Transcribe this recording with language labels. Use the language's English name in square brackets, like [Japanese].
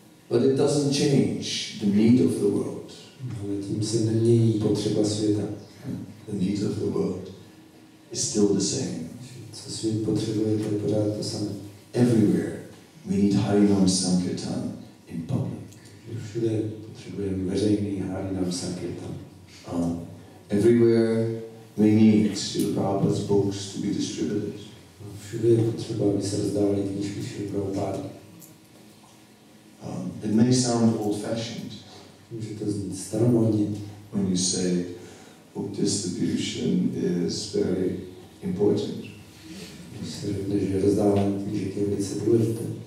[English] But it doesn't change the need of the world. [Czech] Ale tím se nemění potřeba světa. [English] The need of the world is still the same. [Czech] Co svět potřebuje, to je pořád to samé. [English] Everywhere we need Harinam Sankirtan in public. [Czech] Všude potřebujeme veřejný Harinam Sankirtan. [English] Everywhere we need Srila Prabhupada's books to be distributed. [Czech] Všude je potřeba, aby se rozdávaly knížky Srila Prabhupády. [English] It may sound old-fashioned. [Czech] Může to znít staromodně. [English] When you say book distribution is very important. [Czech] Když se řekne, že rozdávání knížek je velice důležité.